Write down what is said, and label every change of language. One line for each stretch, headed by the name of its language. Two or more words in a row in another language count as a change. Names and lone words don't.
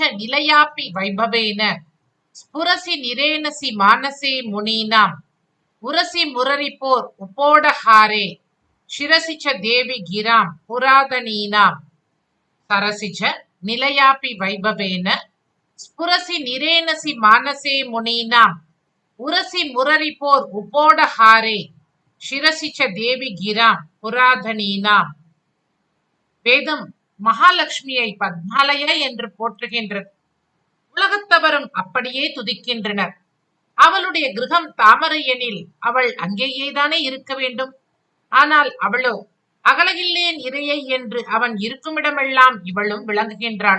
Sanskrit: निलयापि वैभवेन स्फुरसि निरेनसि मानसे मुनीनां उरसि मुररिपोर उपोडहारे शिरसि च देवि गिरां पुरातनीनां सरसिज निलयापि वैभवेन स्फुरसि निरेनसि मानसे मुनीनां उरसि मुररिपोर उपोडहारे शिरसि च देवि गिरां पुरातनीनां.
Tamil: வேதம் மகாலட்சுமியை பத்மாலயா என்று போற்றுகின்றது. உலகத்தவரும் அப்படியே துதிக்கின்றனர். அவளுடைய கிரகம் தாமரை எனில் அவள் அங்கேயேதானே இருக்க வேண்டும். ஆனால் அவளோ அகலகில்லேன் இறையை என்று அவன் இருக்குமிடமெல்லாம் இவளும் விளங்குகின்றாள்.